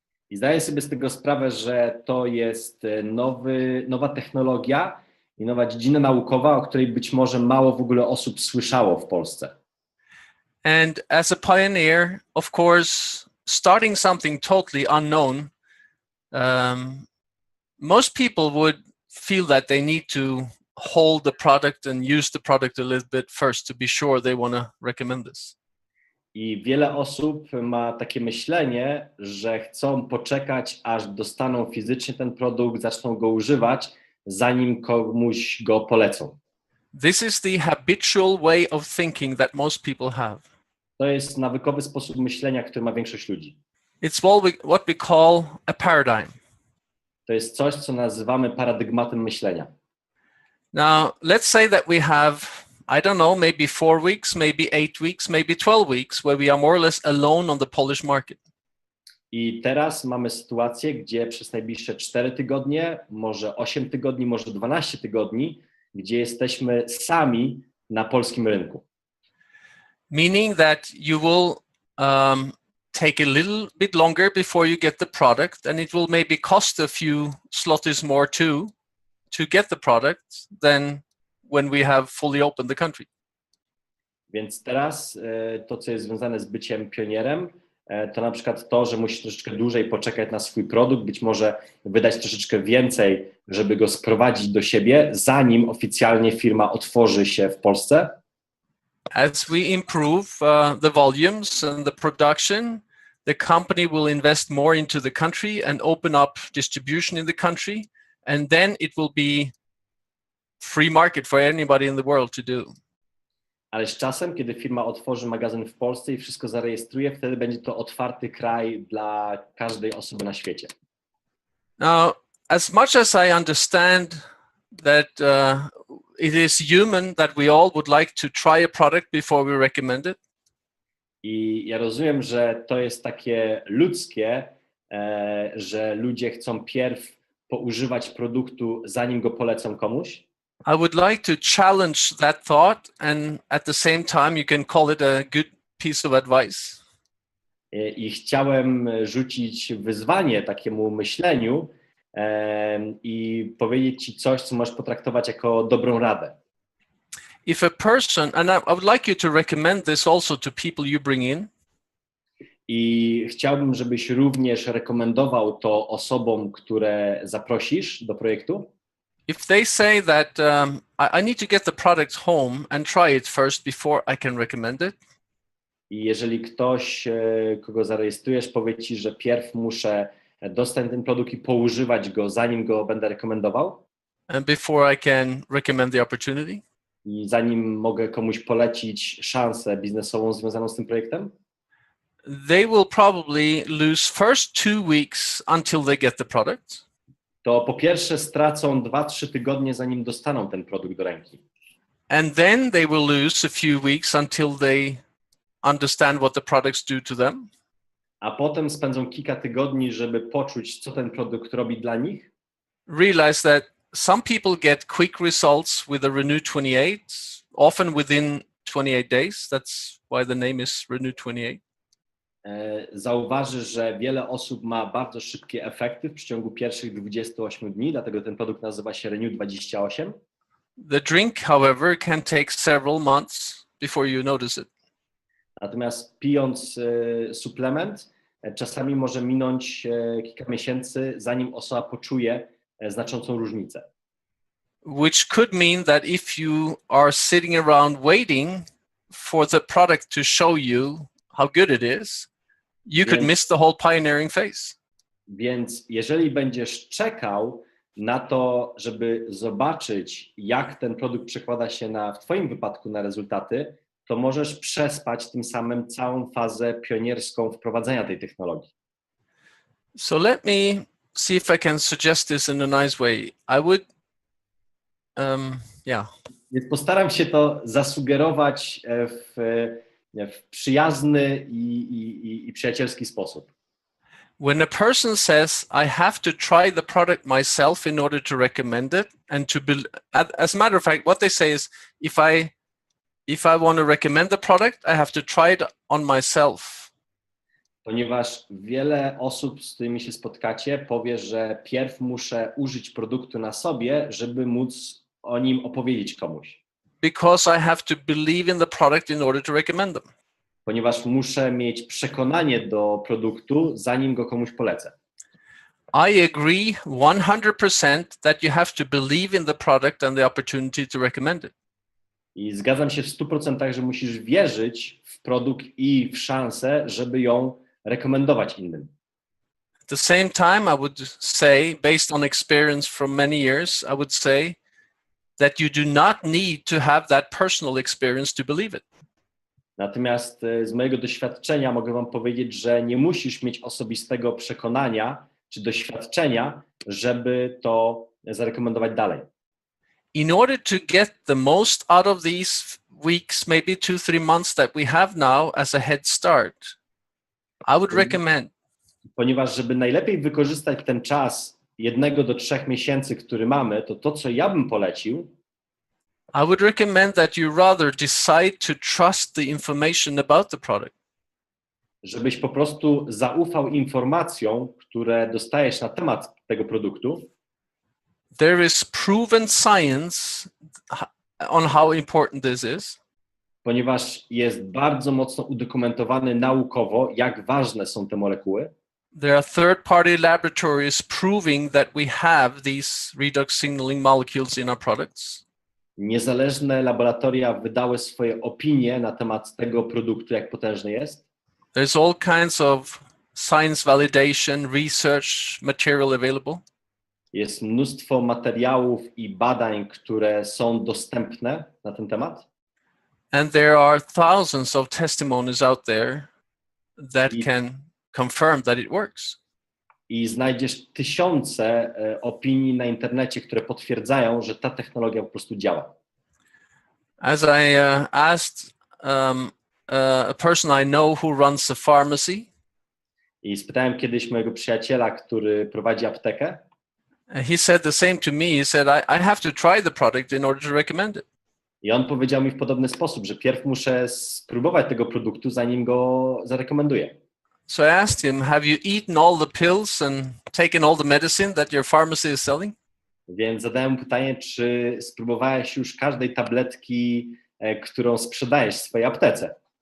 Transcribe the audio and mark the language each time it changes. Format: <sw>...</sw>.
<pl>I zdaję sobie z tego sprawę, że to jest nowa technologia i nowa dziedzina naukowa, o której być może mało w ogóle osób słyszało w Polsce.</pl> <en>And as a pioneer, of course, starting something totally unknown, most people would feel that they need to hold the product and use the product a little bit first to be sure they want to recommend this.</en> <pl>I wiele osób ma takie myślenie, że chcą poczekać, aż dostaną fizycznie ten produkt, zaczną go używać, zanim komuś go polecą.</pl> <en>This is the habitual way of thinking that most people have.</en> <pl>To jest nawykowy sposób myślenia, który ma większość ludzi.</pl> <en>It's what we call a paradigm.</en> <pl>To jest coś, co nazywamy paradygmatem myślenia.</pl> <en>Now, let's say that we have, I don't know, maybe 4 weeks, maybe 8 weeks, maybe 12 weeks, where we are more or less alone on the Polish market.</en> <pl>I teraz mamy sytuację, gdzie przez najbliższe 4 tygodnie, może 8 tygodni, może 12 tygodni, gdzie jesteśmy sami na polskim rynku.</pl> <en>Meaning that you will take a little bit longer before you get the product, and it will maybe cost a few zlotys more too to get the product than when we have fully opened the country.</en> <pl>Więc teraz to, co jest związane z byciem pionierem, to na przykład to, że musisz troszeczkę dłużej poczekać na swój produkt, być może wydać troszeczkę więcej, żeby go sprowadzić do siebie, zanim oficjalnie firma otworzy się w Polsce.</pl> <en>As we improve the volumes and the production, the company will invest more into the country and open up distribution in the country, and then it will be free market for anybody in the world to do.</en> <pl>Ale z czasem, kiedy firma otworzy magazyn w Polsce i wszystko zarejestruje, wtedy będzie to otwarty kraj dla każdej osoby na świecie.</pl> <en>Now, as much as I understand that it is human that we all would like to try a product before we recommend it.</en> <pl>I ja rozumiem, że to jest takie ludzkie, że ludzie chcą pierw poużywać produktu, zanim go polecą komuś.</pl> <en>I would like to challenge that thought, and at the same time you can call it a good piece of advice.</en> <pl>I chciałem rzucić wyzwanie takiemu myśleniu i powiedzieć ci coś, co możesz potraktować jako dobrą radę.</pl> <en>If a person, and I would like you to recommend this also to people you bring in.</en> <pl>I chciałbym, żebyś również rekomendował to osobom, które zaprosisz do projektu.</pl> <en>If they say that I need to get the product home and try it first before I can recommend it.</en> <pl>I jeżeli ktoś, kogo zarejestrujesz, powie ci, że pierw muszę dostać ten produkt i poużywać go, zanim go będę rekomendował.</pl> <en>And before I can recommend the opportunity.</en> <pl>I zanim mogę komuś polecić szansę biznesową związaną z tym projektem.</pl> <en>They will probably lose first 2 weeks until they get the product.</en> <pl>To po pierwsze stracą 2-3 tygodnie, zanim dostaną ten produkt do ręki.</pl> <en>And then they will lose a few weeks until they understand what the products do to them.</en> <pl>A potem spędzą kilka tygodni, żeby poczuć, co ten produkt robi dla nich.</pl> <en>Realize that some people get quick results with a Renew 28, often within 28 days. That's why the name is Renew 28.</en> <pl>zauważysz, że wiele osób ma bardzo szybkie efekty w przeciągu pierwszych 28 dni, dlatego ten produkt nazywa się Renew 28.</pl> <en>The drink, however, can take several months before you notice it.</en> <pl>Natomiast pijąc suplement, czasami może minąć kilka miesięcy, zanim osoba poczuje znaczącą różnicę.</pl> <en>Which could mean that if you are sitting around waiting for the product to show you how good it is, you could miss the whole pioneering phase.</en> <pl>Więc jeżeli będziesz czekał na to, żeby zobaczyć, jak ten produkt przekłada się w twoim wypadku na rezultaty, to możesz przespać tym samym całą fazę pionierską wprowadzenia tej technologii.</pl> <en>So let me see if I can suggest this in a nice way. I would,</en> <pl>Więc postaram się to zasugerować w przyjazny i przyjacielski sposób.</pl> <en>When a person says, I have to try the product myself in order to recommend it, and as a matter of fact, what they say is, if I want to recommend the product, I have to try it on myself.</en> <pl>Ponieważ wiele osób, z którymi się spotkacie, powie, że pierw muszę użyć produktu na sobie, żeby móc o nim opowiedzieć komuś.</pl> <en>Because I have to believe in the product in order to recommend them.</en> <pl>Ponieważ muszę mieć przekonanie do produktu, zanim go komuś polecę.</pl> <en>I agree 100% that you have to believe in the product and the opportunity to recommend it.</en> <pl>I zgadzam się w 100%, że musisz wierzyć w produkt i w szansę, żeby ją rekomendować innym.</pl> <en>At the same time, I would say, based on experience from many years, I would say that you do not need to have that personal experience to believe it.</en> <pl>Natomiast z mojego doświadczenia mogę wam powiedzieć, że nie musisz mieć osobistego przekonania czy doświadczenia, żeby to zarekomendować dalej.</pl> <en>In order to get the most out of these weeks, maybe 2-3 months that we have now as a head start, I would recommend.</en> <pl>Ponieważ żeby najlepiej wykorzystać ten czas 1 do 3 miesięcy, który mamy, to co ja bym polecił,</pl> <en>I would recommend that you rather decide to trust the information about the product.</en> <pl>Żebyś po prostu zaufał informacjom, które dostajesz na temat tego produktu.</pl> <en>There is proven science on how important this is.</en> <pl>Ponieważ jest bardzo mocno udokumentowane naukowo, jak ważne są te molekuły.</pl> <en>There are third-party laboratories proving that we have these redox signaling molecules in our products.</en> <pl>Niezależne laboratoria wydały swoje opinie na temat tego produktu, jak potężny jest.</pl> <en>There's all kinds of science validation, research material available.</en> <pl>Jest mnóstwo materiałów i badań, które są dostępne na ten temat.</pl> <en>And there are thousands of testimonies out there that can confirm that it works.</en> <pl>I znajdziesz tysiące opinii na internecie, które potwierdzają, że ta technologia po prostu działa.</pl> <en>As I asked a person I know who runs a pharmacy,</en> <pl>I spytałem kiedyś mojego przyjaciela, który prowadzi aptekę.</pl> <en>he said the same to me. He said, I have to try the product in order to recommend it.</en> <pl>I on powiedział mi w podobny sposób, że pierw muszę spróbować tego produktu, zanim go zarekomenduję.</pl> <en>So I asked him, have you eaten all the pills and taken all the medicine that your pharmacy is selling?</en> <pl>Więc zadałem mu pytanie, czy spróbowałeś już każdej tabletki, którą sprzedajesz w swojej aptece?</pl>